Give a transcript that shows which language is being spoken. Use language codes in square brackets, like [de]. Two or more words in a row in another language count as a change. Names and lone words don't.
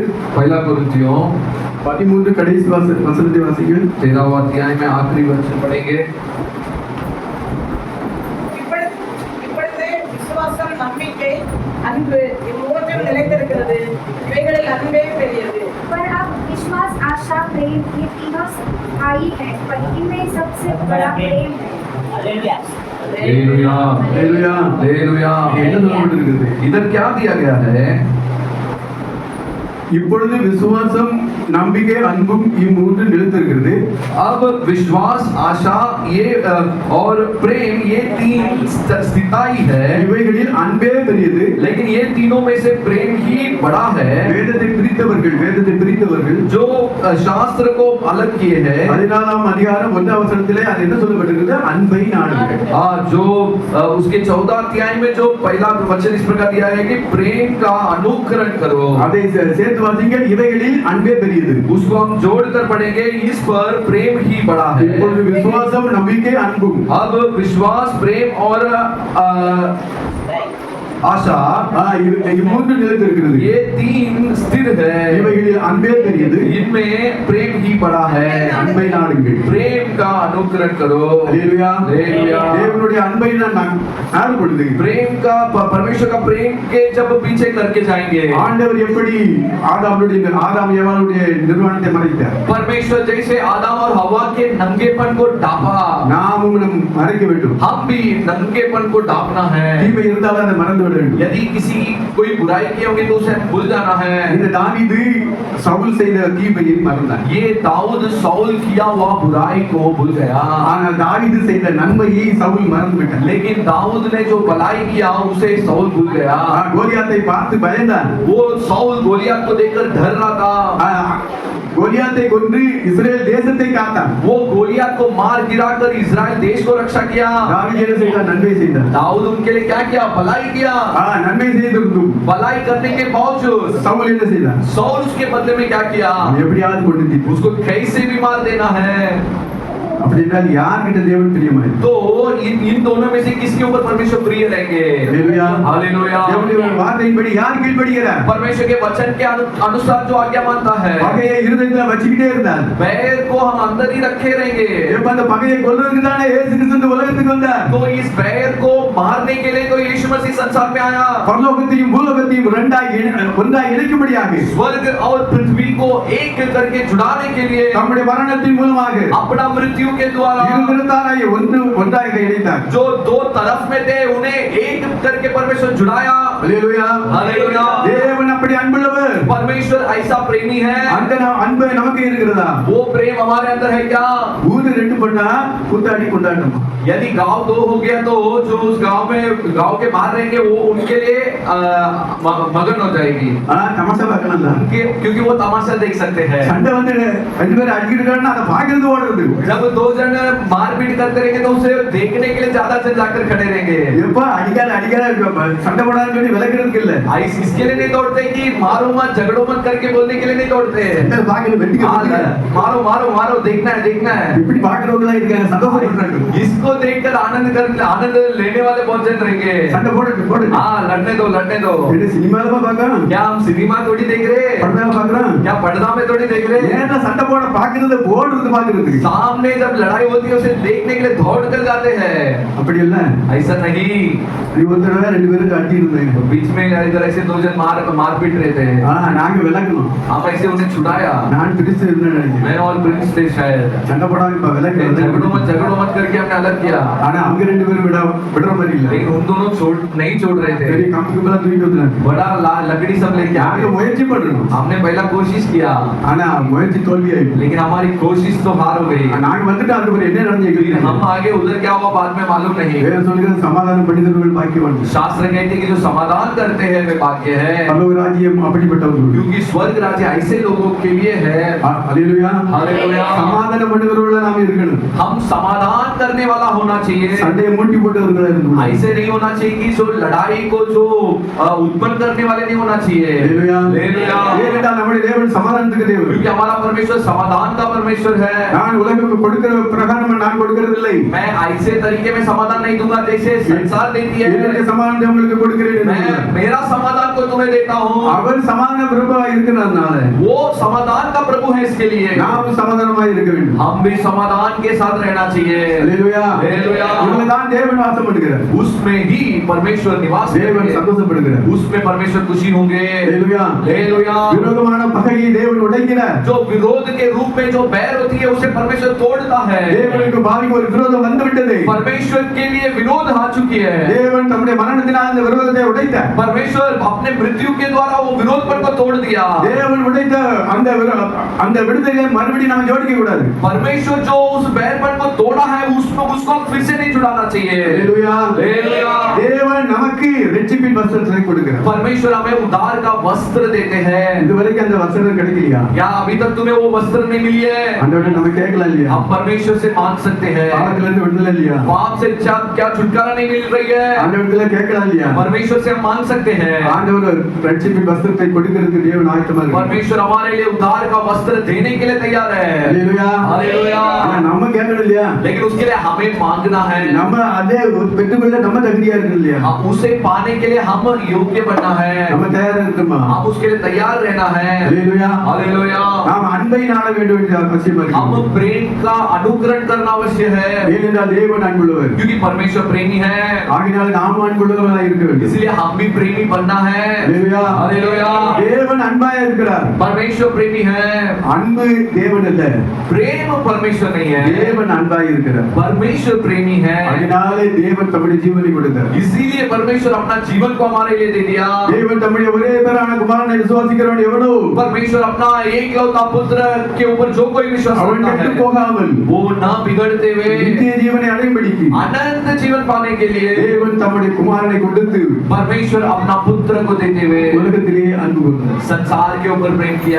[hi] पहला कुरिन्थियों [ta] 13 கடைசி வசனத்தை வாசிங்கள். [hi] 13वां अध्याय में आखिरी वचन पढ़ेंगे। [ta] இப்பொழுது விசுவாசம், நம்பிக்கை, அன்பு இம்மூன்றும் நிலைத்திருக்கிறது. இவைகளில் அன்பே பெரியது. [hi] पर अब विश्वास, आशा, प्रेम ये तीनों स्थायी है, पर इनमें सबसे बड़ा प्रेम है। हालेलुया। [ta] ஹalleluya. [hi] हालेलुया। [ta] என்ன சொல்லப்பட்டிருக்கிறது? [hi] इधर क्या दिया गया है? [ta] இப்பொழுது விசுவாசம், நம்பிக்கை, அன்பும் இம்மூன்று நிலைத்திருக்கிறது. [hi] अब विश्वास, आशा ये और प्रेम ये तीन स्थायी है, [ta] இவைகளில் அன்பே பெரியது. [hi] लेकिन ये तीनों में से प्रेम ही बड़ा है। [ta] வேதத்தை பிரித்தவர்கள் [hi] जो शास्त्र को अलग किए हैं, [ta] 14ஆம் அதிகாரம் 1ஆம் வசனத்திலே அது என்ன சொல்லப்பட்டிருக்கிறது? அன்பை நாடுங்கள். [hi] जो उसके 14 अध्याय में जो पहला वचन इस प्रकार दिया है कि प्रेम का अनुकरण करो। [ta] அதை சேர்த்து வாசிங்கள். இவைகளில் அன்பே பெரியது. [hi] उसको हम जोड़कर पढ़ेंगे, इस पर प्रेम ही बड़ा है। [ta] இப்பொழுது விசுவாசம், நம்பிக்கை, அன்பும் [hi] अब विश्वास, प्रेम और आशा [ta] இம்மூன்று நிலைத்திருக்கிறது. [hi] ये तीन स्थिर है, [ta] இவைகளில் அன்பே பெரியது. [hi] इनमें प्रेम ही बड़ा है। [ta] அன்பை நாடுங்கள். [hi] प्रेम का अनुकरण करो। [ta] ஹalleluya. [hi] हालेलुया। [ta] தேவனுடைய அன்பை நான் நாடு பொழுது [hi] प्रेम का परमेश्वर का प्रेम के जब पीछे करके जाएंगे, [ta] ஆண்டவர் எப்படி ஆதாம் ஏவாளுடைய நிர்வாணத்தை மறைத்தார், [hi] परमेश्वर जैसे आदम और हवा के नंगेपन को ढापा, [ta] நாமும் நம் மறைக்க வேண்டும். [hi] हम भी नंगेपन को ढापना है। [ta] தீமை இருந்தாலும் அதை மறந்து விட வேண்டும். [hi] यदि किसी कोई बुराई की होगी तो उसे भूल जाना है। [ta] இந்த தாவீது சவுல் செய்த தீமையை மறந்தார். [hi] ये दाऊद सौल किया हुआ बुराई को भूल गया, [ta] ஆனால் தாவீது செய்த நன்மையை சவுல் மறந்து விட்டார். [hi] लेकिन दाऊद ने जो भलाई किया उसे सौल भूल गया। [ta] கோலியாத்தை பார்த்து பயந்தான். [hi] वो सौल गोलियत को देखकर डर रहा था। [ta] கோலியாத்தை கொன்று இஸ்ரேல் தேசத்தை காத்தான். [hi] वो गोलियत को मार गिराकर इस्राएल देश को रक्षा किया। [ta] தாவீது என்ன செய்தார்? நன்மை செய்தார். [hi] दाऊद उनके लिए क्या किया? भलाई किया। [ta] நன்மை செய்திருந்தும் [hi] भलाई करने के बावजूद [ta] சவுல் என்ன செய்தார்? [hi] सौल उसके बदले में क्या किया? [ta] எப்படியாவது கொண்டு தீர்த்து. [hi] उसको कैसे भी मार देना है। [ta] அப்படி என்றால் யார்கிட்ட தேவன் பிரியமாய்? [hi] तो इन दोनों में से किसके ऊपर परमेश्वर प्रिय रहेंगे? हालेलुया। हालेलुया। [ta] தேவனுடைய வார்த்தையின்படி யார் கீழ்ப்படிகிறார்? [hi] परमेश्वर के वचन के अनुसार जो आज्ञा मानता है, [ta] பகையை இருதயத்துல வச்சுக்கிட்டே இருந்தார். [hi] बैर को हम अंदर ही रखे रहेंगे। [ta] எப்ப அந்த பகையை கொல்றதுக்கு தானே இயேசு கிறிஸ்து இந்த உலகத்துக்கு வந்தார். [hi] तो इस बैर को मारने के लिए तो यीशु मसीह संसार में आया, [ta] பரலோகத்தையும் பூலோகத்தையும் ஒன்றாய் இணைக்கும்படியாக, [hi] स्वर्ग और पृथ्वी को एक करके जुड़ाने के लिए [ta] தம்முடைய மரணத்தின் மூலமாக [hi] अपना मृत्यु के द्वारा [ta] ஒன்றாக இணைத்தார். [hi] जो दो तरफ में थे उन्हें एक करके परमेश्वर जुड़ाया। [ta] அல்லேலூயா [hi] हालेलुया [ta] தேவன் அப்படி அன்புள்ளவர் [hi] परमेश्वर ऐसा प्रेमी है [ta] அந்த அன்பு நமக்கு இருக்கிறதா [hi] वो प्रेम हमारे अंदर है क्या [ta] ஊரு ரெண்டு பண்ணா குத்தாடி கொண்டாடணும் [hi] यदि गांव दो हो गया तो जो उस गांव के बाहर रहेंगे वो उनके लिए मगन हो जाएगी [ta] ஆனா தமாஷா பார்க்கலாம்ல [hi] क्योंकि वो तमाशा देख सकते हैं [ta] சண்டை வந்து ரெண்டு பேரும் அடிக்கிறாங்கன்னா அதை பார்க்கிறது ஓடுறது [hi] जब दो जन मारपीट करते रहेंगे तो उसे देखने के लिए ज्यादा से जाकर खड़े रहेंगे [ta] எப்ப அடிக்காத சண்டை போடாதுன்னு சொல்லி விலக்கிறதுக்கு இல்ல [hi] इसके लिए नहीं दौड़ते कि मारो मत झगड़ो मत करके बोलने के लिए नहीं दौड़ते [ta] பாக்கணும் வெட்டிக்க [hi] मारो मारो मारो देखना है [ta] இப்படி பாக்குறவங்களா இருக்காங்க சந்தோஷப்படுறாங்க [hi] इसको देखकर आनंद लेने वाले बहुत जन रहेंगे [ta] சண்டை போடு [hi] हाँ लड़ने दो [ta] இது சினிமால பார்க்கறோம் [hi] क्या हम सिनेमा थोड़ी देख रहे हैं [ta] படத்துல பார்க்கறோம் [hi] क्या पर्दा में थोड़ी देख रहे हैं [ta] ஏன்னா சண்டை போட பாக்குறது போடுறது பாக்குறதுக்கு [hi] सामने जब लड़ाई होती है उसे देखने के लिए दौड़ कर जाते हैं [ta] அப்படி இல்ல [hi] ऐसा नहीं [ta] நீ ஒரு தடவை ரெண்டு பேரும் அடி இருந்தாங்க [hi] बीच में इधर ऐसे दो जन मार पीट रहे थे [ta] நாங்க விலக்கணும் [hi] हम ऐसे उन्हें छुड़ाया [ta] நான் பிரிச்சு இருந்தேன் [hi] मैं और प्रिंस थे शायद [ta] சண்டை போடாம இப்ப [hi] झगड़ो मत करके हमने अलग किया [ta] ஆனா அவங்க ரெண்டு பேரும் விடுற மாதிரி இல்ல [hi] लेकिन उन दोनों नहीं छोड़ रहे थे [ta] பெரிய கம்பி மேல தூக்கிட்டு வந்தாங்க [hi] बड़ा लकड़ी सब लेके आ [ta] நாங்க [hi] गए [ta] முயற்சி பண்றோம் [hi] हमने पहला कोशिश किया [ta] ஆனா முயற்சி தோல்வி ஆயிடுச்சு [hi] लेकिन हमारी कोशिश तो हार हो गई [ta] நாங்க வந்துட்டு அதுக்கு என்ன நடந்துச்சு [hi] फिर हम आगे उधर क्या हुआ बाद में मालूम नहीं [ta] வேற சொல்லுங்க சமாதானம் பண்ணிக்கிறவர்கள் பாக்கியவான் [hi] शास्त्र कहते हैं कि जो समाधान करते हैं वे भाग्य है [ta] பரலோக ராஜ்யம் அப்படிப்பட்டவர்கள் [hi] क्योंकि स्वर्ग राज्य ऐसे लोगों के लिए है [ta] ஹalleluya [hi] हालेलुया [ta] சமாதானம் பண்ணுகிறவர்களா நாம இருக்கணும் [hi] हम समाधान करने वाला होना चाहिए [ta] சண்டையை மூட்டி போட்டவர்களா இருக்கணும் [hi] ऐसे नहीं होना चाहिए कि जो लड़ाई को जो उत्पन्न करने वाले नहीं होना चाहिए [ta] ஹalleluya [hi] हालेलुया [ta] ஏனென்றால் நம்முடைய தேவன் சமாதானத்துக்கு தேவன் [hi] क्योंकि हमारा परमेश्वर समाधान का परमेश्वर है [ta] நான் உலகத்துக்கு கொடுக்கிற பிரகாரம் நான் கொடுக்கிறதில்லை [hi] मैं ऐसे तरीके में समाधान नहीं दूंगा जैसे संसार देती है [ta] என்னுடைய சமாதானத்தை உங்களுக்கு கொடுக்கிறேன் [hi] मैं मेरा समाधान को तुम्हें देता हूँ [ta] அவர் சமாதான பிரபுவா இருக்கிறதுனால [hi] वो समाधान का प्रभु है इसके लिए [ta] நாம் சமாதானமாய் இருக்க வேண்டும் [hi] हम भी समाधान के साथ रहना चाहिए [ta] ஹalleluya [hi] हालेलुया [ta] இதுல தான் தேவன் வாசம் பண்ணுகிறார் [hi] उसमें ही परमेश्वर निवास [ta] தேவன் [hi] करेंगे [ta] சந்தோஷப்படுகிறார் [hi] उसमें परमेश्वर खुशी होंगे [ta] ஹalleluya [hi] हालेलुया [ta] விரோதமான பகையை தேவன் உடைக்கிறார் [hi] जो विरोध के रूप में जो बैर होती है उसे परमेश्वर तोड़ता है [ta] தேவனுக்கு பாவிக்கு ஒரு விரோதம் வந்து விட்டது [hi] परमेश्वर के लिए विरोध आ चुकी है [ta] தேவன் தம்முடைய மரணத்தினால் அந்த விரோதத்தை உடைத்தார் [hi] परमेश्वर अपने मृत्यु के द्वारा वो विरोध पर को तोड़ दिया [ta] தேவன் உடைத்த அந்த விடுதலையை மறுபடியும் நாம ஜோடிக்க கூடாது [hi] परमेश्वर जो उस बैरपन को तोड़ा है उसको फिर से नहीं जुड़ाना चाहिए [ta] ஹalleluya [hi] हालेलुया [ta] தேவன் நமக்கு இரட்சிப்பின் வஸ்திரத்தை கொடுக்கிறார் [hi] परमेश्वर हमें उद्धार का वस्त्र देते हैं [ta] இதுவரைக்கும் அந்த வஸ்திரம் கிடைக்கலையா [hi] क्या अभी तक तुम्हें वो वस्त्र नहीं मिली है [ta] ஆண்டவரே நம்ம கேட்கலாம் இல்லையா [hi] हम परमेश्वर से मांग सकते हैं [ta] பாவத்துல இருந்து விடுதலை இல்லையா [hi] पाप से क्या छुटकारा नहीं मिल रही है [ta] ஆண்டவரத்துல கேட்கலாம் இல்லையா [hi] परमेश्वर से हम मांग सकते हैं [ta] ஆண்டவர் இரட்சிப்பின் வஸ்திரத்தை கொடுக்கிறதுக்கு தேவன் ஆயத்தமா இருக்கார் [hi] परमेश्वर हमारे लिए उद्धार का वस्त्र देने के लिए तैयार है [ta] ஹalleluya [hi] हालेलुया [ta] ஆனா நம்ம கேட்கணும் இல்லையா [hi] लेकिन उसके लिए हमें मांगना है [ta] நம்ம அதே பெற்றுக்கொள்ள நம்ம தகுதியா இருக்கணும் இல்லையா [hi] हम उसे पाने के लिए हम योग्य बनना है [ta] நம்ம தயாரா இருக்கணுமா [hi] हम उसके लिए तैयार रहना है [ta] ஹalleluya [hi] हालेलुया [ta] நாம் அன்பை நாட வேண்டும் என்று அவசியமா [hi] हम [ta] இருக்கு [hi] प्रेम का अनुकरण करना अवश्य है [ta] ஏனென்றால் தேவன் அன்புள்ளவர் [hi] क्योंकि परमेश्वर प्रेमी है [ta] ஆகினால் நாம் அன்புள்ளவர்களாக இருக்க வேண்டும் [hi] इसलिए हम भी प्रेमी बनना है [ta] ஹalleluya [hi] हालेलुया [ta] தேவன் அன்பாய் இருக்கிறார் [hi] परमेश्वर प्रेमी है [ta] அன்பு தேவன் அல்ல [hi] प्रेम परमेश्वर नहीं है [ta] தேவன் அன்பாய் இருக்கிறார் [hi] परमेश्वर प्रेमी है [ta] அதனாலே தேவன் தம்முடைய ஜீவனை கொடுத்தார் [hi] इसीलिए परमेश्वर अपना जीवन को हमारे लिए दे दिया [ta] தேவன் தம்முடைய ஒரே பேரான குமாரனை விசுவாசிக்கிறவன் எவனோ [hi] परमेश्वर अपना एकलौता पुत्र के ऊपर जो कोई विश्वास [ta] அவன் [hi] करता [ta] கெட்டு [hi] है [ta] போகாமல் [hi] वो ना बिगड़ते हुए [ta] நித்திய ஜீவனை அடையும்படிக்கு [hi] अनंत जीवन पाने के लिए [ta] தேவன் தம்முடைய குமாரனை கொடுத்து [hi] परमेश्वर अपना पुत्र को देते हुए [ta] உலகத்திலே அன்பு கூர்ந்தார் [hi] संसार के ऊपर प्रेम किया